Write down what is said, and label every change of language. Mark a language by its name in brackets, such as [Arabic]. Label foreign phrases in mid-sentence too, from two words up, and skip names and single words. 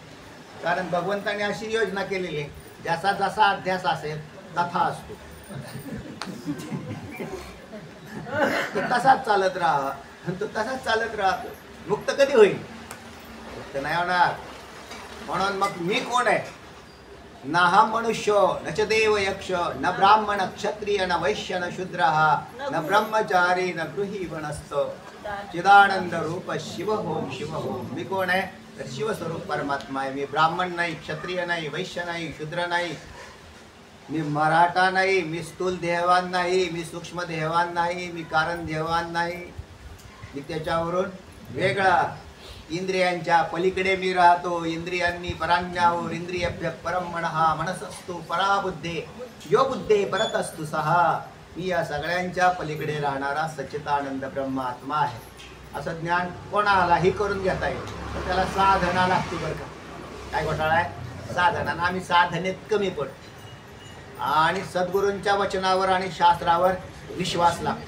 [Marathi] कारण भगवंताने अशी योजना केलेली आहे, ज्याचा जसा अध्यास असेल तथा असतो, तो तसाच चालत राहा. तो तसाच चालत राहतो. मुक्त कधी होईल? मुक्त नाही होणार. म्हणून मग मी कोण आहे? [Sanskrit] ना हा मनुष्य, न च देव यक्ष, न ब्राह्मण क्षत्रिय, न वैश्य, न शूद्र, न ब्रह्मचारी, न गृही वनस्थ, चिदानंद रूप शिव होम शिव होम. [Marathi] मी कोण आहे? तर शिवस्वरूप परमात्मा आहे. मी ब्राह्मण नाही, क्षत्रिय नाही, वैश्य नाही, शूद्र नाही, मी मराठा नाही, मी स्थूल देहवान नाही, मी सूक्ष्म देहवान नाही, मी कारण देहवान नाही, मी त्याच्यावरून वेगळा. इंद्रियांच्या पलीकडे मी राहतो. इंद्रियांनी पराज्ञावर [Sanskrit] इंद्रियभ्य परम मनः मनसस्तु पराबुद्धे यो बुद्धे परत असतो सहा. [Marathi] मी या सगळ्यांच्या पलीकडे राहणारा सच्चिदानंद ब्रह्मात्मा आहे. असं ज्ञान कोणालाही करून घेता येईल, तर त्याला साधना लागते बरं का. काय घोटाळा आहे? साधना. आम्ही साधनेत कमी पडतो आणि सद्गुरूंच्या वचनावर आणि शास्त्रावर विश्वास लागतो.